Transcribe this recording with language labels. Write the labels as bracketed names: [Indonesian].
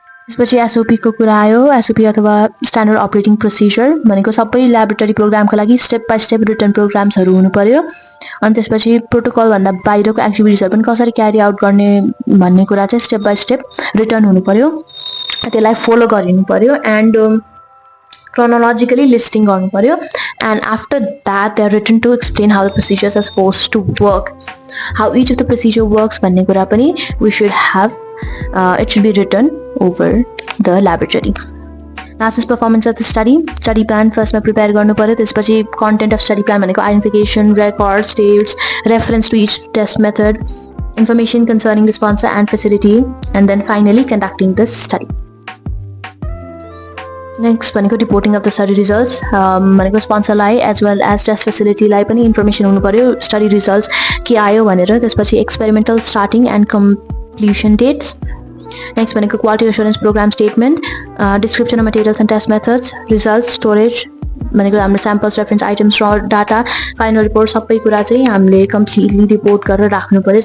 [Nepali] त्यसपछि एसओपी को कुरा आयो। एसओपी अथवा स्ट्यान्डर्ड अपरेटिङ प्रोसिजर भनेको सबै ल्याबोरेटरी प्रोग्रामको लागि [English] step by step written प्रोग्राम्सहरु [Nepali] हुनु पर्यो अनि त्यसपछि प्रोटोकल भन्दा बाहिरको एक्टिभिटिजहरु पनि कसरी क्यारी आउट गर्ने भन्ने कुरा चाहिँ स्टेप बाइ स्टेप रिटन हुनु पर्यो। त्यसलाई फलो गरिनु पर्यो [English] And chronologically listing गर्नु पर्यो and after that they are written to explain how the procedures are supposed to work, how each of the procedure works भन्ने कुरा पनि we should have it should be written over the laboratory. Last is performance of the study plan first मा prepare [Nepali] गर्नु पर्यो। त्यसपछि [English] content of study plan भनेको identification, records, dates, reference to each test method, information concerning the sponsor and facility and then finally conducting the study. [Nepali] Next भनेको [English] reporting of the study results [Nepali] भनेको स्पोन्सरलाई as well as test फेसिलिटीलाई पनि information हुनु पर्यो study results के आयो भनेर। [English] त्यसपछि experimental starting and completion dates. [Nepali] Next भनेको quality assurance programme statement, description of materials and test methods, results, storage भनेको हाम्रो स्याम्पल्स, रेफरेन्स आइटम्स र डाटा, फाइनल रिपोर्ट सबै कुरा चाहिँ हामीले कम्प्लिटली रिपोर्ट गरेर राख्नु पर्यो।